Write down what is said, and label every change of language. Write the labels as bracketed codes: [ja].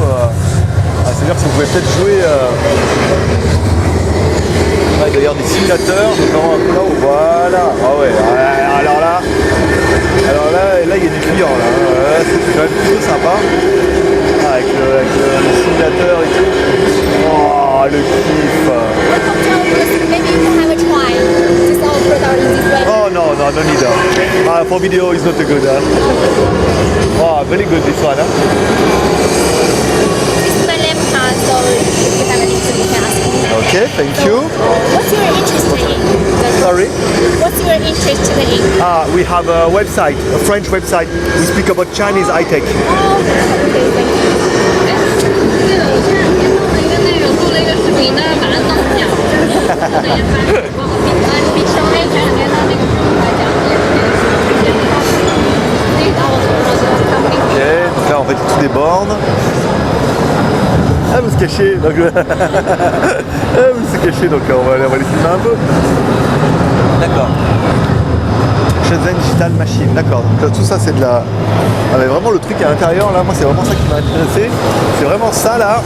[fr] C'est-à-dire que vous pouvez peut-être jouer. Il doit y avoir des simulateurs. Notamment un peu là-haut. Voilà. Ah ouais. Alors là, il y a du client. Là. C'est quand même plutôt sympa. Avec le simulateur et tout. Oh, le kiff. [en] Maybe you can have a try. This all product in this way. Oh no, no need that. For video is not a good. Oh, very good this one. This is my left hand, so if you have anything, you can ask me. Okay, thank you. What's your interest in? Sorry. What's your interest in? We have a website, a French website. We speak about Chinese high tech. Oh, okay, thank you. [zh] 录了一个视频呢，把它弄掉。比上面前两天他那个来讲， [fr] Ok, donc là on fait toutes les bornes. Ah, vous se cachez, donc vous se cachez, donc on va les filmer un peu. D'accord. Shenzhen Digital Machine, d'accord. Donc là, tout ça c'est de la. Ah, mais vraiment le truc à l'intérieur là, moi c'est vraiment ça qui m'a intéressé. C'est vraiment ça là.